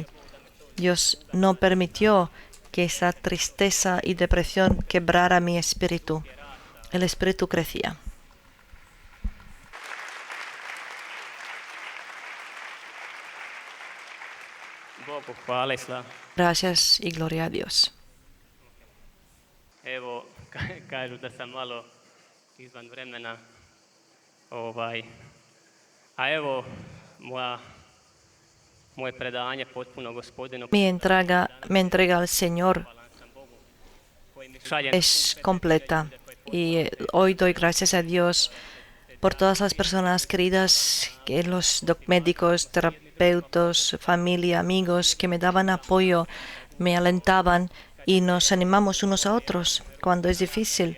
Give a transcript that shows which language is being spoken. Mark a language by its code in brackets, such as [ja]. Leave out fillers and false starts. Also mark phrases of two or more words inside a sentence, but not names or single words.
[es] Dios no permitió que esa tristeza y depresión quebrara mi espíritu. El espíritu crecía. Gracias y gloria a Dios. [hr] Evo, kažu da sam malo izvan vremena. A evo, moje predanje potpuno Gospodinu. [es] Mi entrega al Señor es completa y hoy doy gracias a Dios por todas las personas queridas, que los médicos, terapeutas, familia, amigos que me daban apoyo, me alentaban y nos animamos unos a otros cuando es difícil.